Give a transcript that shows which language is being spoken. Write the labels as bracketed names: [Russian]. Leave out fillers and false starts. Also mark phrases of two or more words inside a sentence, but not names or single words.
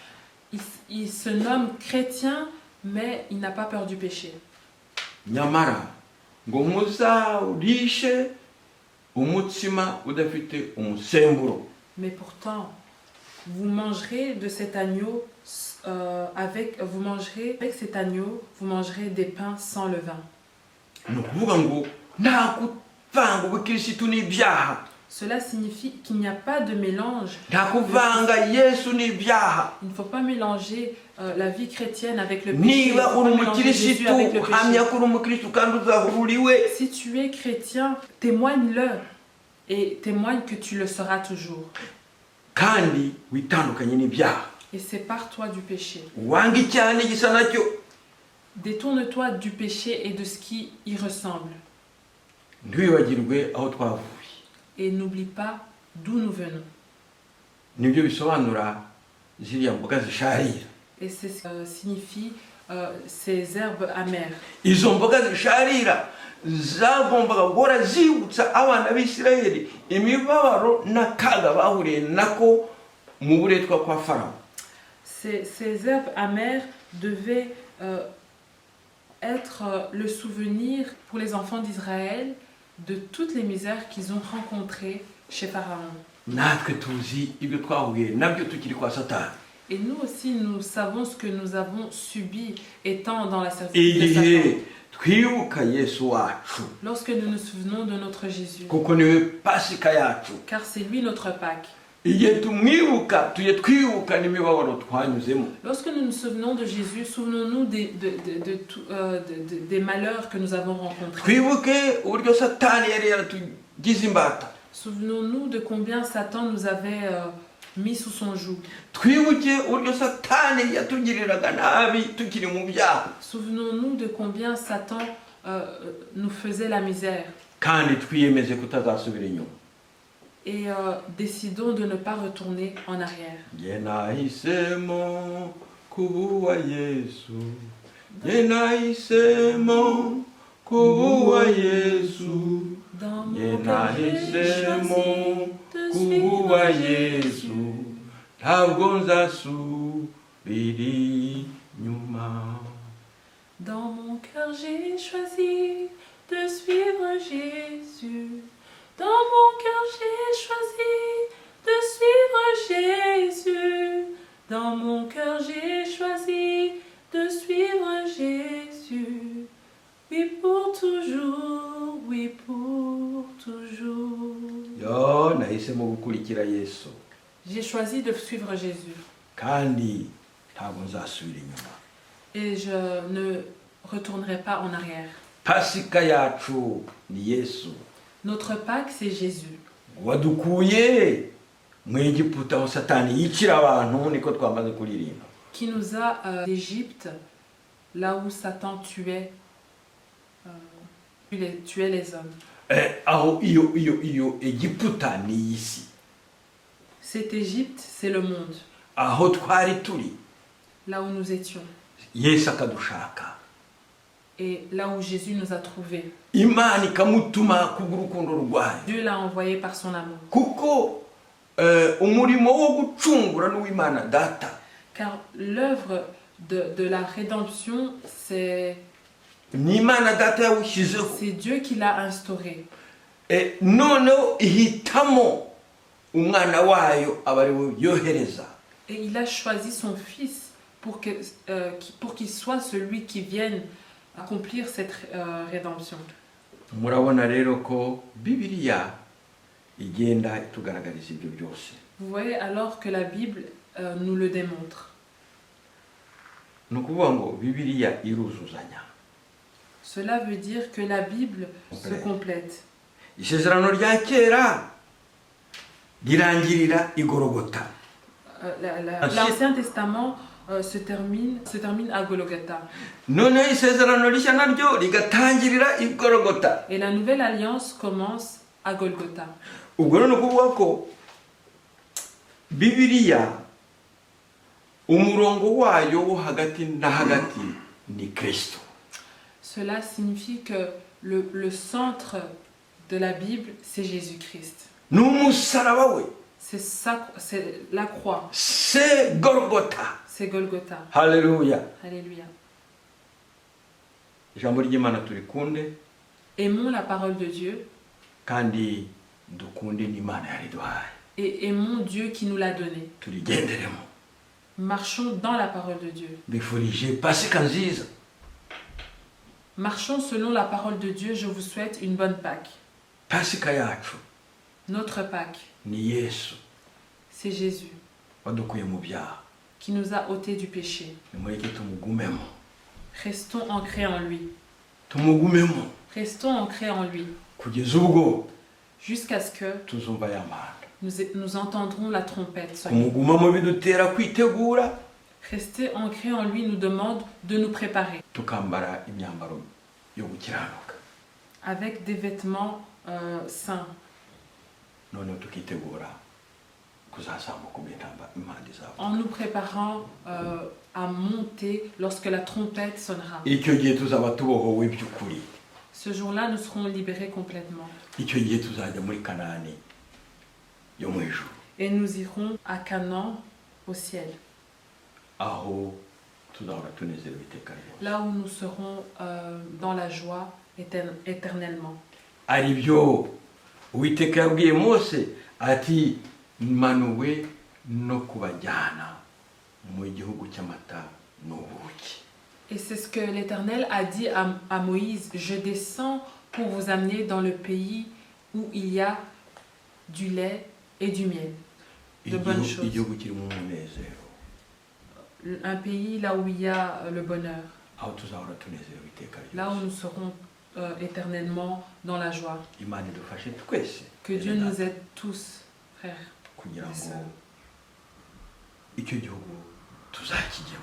[French] Il se nomme chrétien, mais il n'a pas peur du péché. [Kinyarwanda] Nyamara ngo muzarishe umutsima udafite umusemburo. [French] Mais pourtant, vous mangerez de cet agneau avec cet agneau, vous mangerez des pains sans levain. [Kinyarwanda] Ni ukuvuga ngo nta kuvanga ubukirisitu n'ibyaha, [French] Cela signifie qu'il n'y a pas de mélange. [Kinyarwanda] nta kuvanga Yesu n'ibyaha. [French] Il ne faut pas mélanger la vie chrétienne avec le péché. Il ne [Kinyarwanda] Niba [French] faut [Kinyarwanda] uri [French] pas mélanger Jésus [Kinyarwanda] umukirisitu [French] avec le [Kinyarwanda] hamya [French] péché. [Kinyarwanda] ko uri umukristu kandi uzahururiwe. [French] Si tu es chrétien, témoigne-le et témoigne que tu le seras toujours. [Kinyarwanda] Kandi witandukanye n'ibyaha. [French] Et sépare-toi du péché. [Kinyarwanda] Wanga icyaha n'igisa nacyo. [French] Détourne-toi du péché et de ce qui y ressemble. [Kinyarwanda] Ntiwibagirwe aho twavuye. [French] Et n'oublie pas d'où nous venons. [Kinyarwanda] Nibyo bisobanura ziriya mboga zisharira. [French] Et c'est ce que signifie ces herbes amères. [Kinyarwanda] Izo mboga zisharira zagombaga guhora zibutsa abana b'Isirayeli imibabaro n'akaga bahuriye nako mu buretwa kwa Farawo. [French] Ces herbes amères devaient être le souvenir pour les enfants d'Israël de toutes les misères qu'ils ont rencontrées chez Pharaon. [Kinyarwanda] Natwe tuzi ibyo twahuye nabyo tukiri kwa Satani. [French] Et nous aussi, nous savons ce que nous avons subi étant dans la servitude de [Kinyarwanda] Igihe [French] Satan. [Kinyarwanda] twibuka Yesu wacu, [French] Lorsque nous nous souvenons de notre Jésus, [Kinyarwanda] kuko niwe pasika yacu, [French] car c'est lui notre Pâque. [Kinyarwanda] igihe tumwibuka tujye twibuka n'imibabaro twanyuzemo. [French] Lorsque nous nous souvenons de Jésus, souvenons-nous des malheurs que nous avons rencontrés. [Kinyarwanda] Twibuke uburyo satani yari yaratugize imbata. [French] Souvenons-nous de combien Satan nous avait mis sous son joug. [Kinyarwanda] Twibuke uburyo satani yatugiriraga nabi tukiri mu byaha. [French] Souvenons-nous de combien Satan nous faisait la misère. [Kinyarwanda] Kandi twiyemeze kutazasubira inyuma. [French] Et décidons de ne pas retourner en arrière. [Kinyarwanda] Jye nahisemo kuba Yesu. Jye nahisemo kuba Yesu. [French] Dans [Kinyarwanda] Jye [French] mon cœur, j'ai [Kinyarwanda] nahisemo [French] choisi de suivre [Kinyarwanda] kuba [French] Jésus. [Kinyarwanda] Yesu. Ntabwo nzasubira inyuma. [French] Dans mon cœur, j'ai choisi de suivre Jésus. Dans mon cœur, j'ai choisi de suivre Jésus. Dans mon cœur, j'ai choisi de suivre Jésus. Oui, pour toujours, oui, pour toujours. [Kinyarwanda] Yo nahisemo gukurikira Yesu. [French] J'ai choisi de suivre Jésus. [Kinyarwanda] Kandi ntabwo nzasubira inyuma. [French] Et je ne retournerai pas en arrière. [Kinyarwanda] Pasika yacu ni Yesu. [French] Notre Pâque, c'est Jésus. [Kinyarwanda] Wadukuye mu Egiputa aho satani yicira abantu, niko twamaze kuririmba. [French] Qui nous a d'Égypte, là où Satan tuait les hommes. [Kinyarwanda] Aho iyo Egiputa ni isi. [French] Cette Égypte, c'est le monde, [Kinyarwanda] Aho twari turi [French] là où nous étions. [Kinyarwanda] Yesu akadushaka. [French] Et là où Jésus nous a trouvés. [Kinyarwanda] Imana ikamutuma kubw'urukundo rwayo. [French] Dieu l'a envoyé par son amour. [Kinyarwanda] Kuko umurimo wo gucungura n'uw'Imana Data. [French] Car l'œuvre de la rédemption, c'est [Kinyarwanda] Ni Imana Data yawushyizeho. [French] Dieu qui l'a instauré. [Kinyarwanda] Noneho ihitamo umwana wayo aba ari we yohereza. [French] Et il a choisi son fils pour qu'il soit celui qui vienne accomplir cette rédemption. [Kinyarwanda] Murabona rero ko Bibiliya igenda itugaragariza ibyo byose. [French] Vous voyez alors que la Bible nous le démontre. [Kinyarwanda] Ni ukuvuga ngo Bibiliya iruzuzanya. [French] Cela veut dire que la Bible se complète. [Kinyarwanda] Isezerano rya kera rirangirira i Golgotha. [French] L'Ancien Testament se termine à Golgotha. [Kinyarwanda] Noneho isezerano rishya naryo rigatangirira i Golgotha. [French] Et la nouvelle alliance commence à Golgotha. [Kinyarwanda] Ubwo rero ni ukuvuga ko Bibiliya umurongo wayo wo hagati na hagati ni Kristo. [French] Cela signifie que le centre de la Bible, c'est Jésus-Christ. [Kinyarwanda] Ni umusaraba we. [French] C'est la croix. C'est Golgotha. C'est Golgotha. [Kinyarwanda] Haleluya. [French] Alléluia. [Kinyarwanda] Ijambo ry'Imana turikunde. [French] Aimons la parole de Dieu. [Kinyarwanda] Kandi dukunde n'Imana yariduhaye. [French] Et aimons Dieu qui nous l'a donné. [Kinyarwanda] Turigenderemo. [French] Marchons dans la parole de Dieu. [Kinyarwanda] Mbifurije Pasika nziza. [French] Marchons selon la parole de Dieu. Je vous souhaite une bonne Pâque. [Kinyarwanda] Pasika yacu [French] Notre Pâque, [Kinyarwanda] ni Yesu [French] c'est Jésus [Kinyarwanda] wadukuye mu byaha. [French] qui nous a ôtés du péché. [Kinyarwanda] Nimureke tumugumemo. [French] Restons ancrés en lui. [Kinyarwanda] Tumugumemo [French] Restons ancrés en lui [Kinyarwanda] kugeza ubwo [French] jusqu'à ce que [Kinyarwanda] tuzumva y'amanda. [French] nous entendrons la trompette sonner. [Kinyarwanda] Kumugumamo bidutera kwitegura. [French] Rester ancrés en lui nous demande de nous préparer [Kinyarwanda] Tukambara imyambaro yo gukiranuka. [French] avec des vêtements saints. [Kinyarwanda] Noneho tukitegura kuzazamuka ubw'intamba impande zabo. [French] En nous préparant à monter lorsque la trompette sonnera. [Kinyarwanda] Icyo gihe tuzaba tubohowe by'ukuri. [French] Ce jour-là, nous serons libérés complètement. [Kinyarwanda] Icyo gihe tuzajya muri Kanani yo mu ijuru. [French] Et nous irons à Canaan, au ciel. [Kinyarwanda] Aho tuzahora tunezerewe iteka ryose. [French] Là où nous serons dans la joie éternellement. [Kinyarwanda] Ari byo Uwiteka yabwiye Mose ati manuwe no kubajyana mu gihugu cy'amata n'ubuki. [French] Et c'est ce que l'Éternel a dit à Moïse. Je descends pour vous amener dans le pays où il y a du lait et du miel. de bonnes choses. [Kinyarwanda] igihugu kirimo umunezero, [French] Un pays là où il y a le bonheur, [Kinyarwanda] aho tuzahora tunezerewe iteka [French] là où [Kinyarwanda] ryose. [French] nous serons éternellement dans la joie. [Kinyarwanda] Imana idufashe twese [French] Que Dieu nous aide tous, frères, [Kinyarwanda] kugira [French] et [Kinyarwanda] ngo [French] sœurs, [Kinyarwanda] icyo gihugu tuzakijyemo.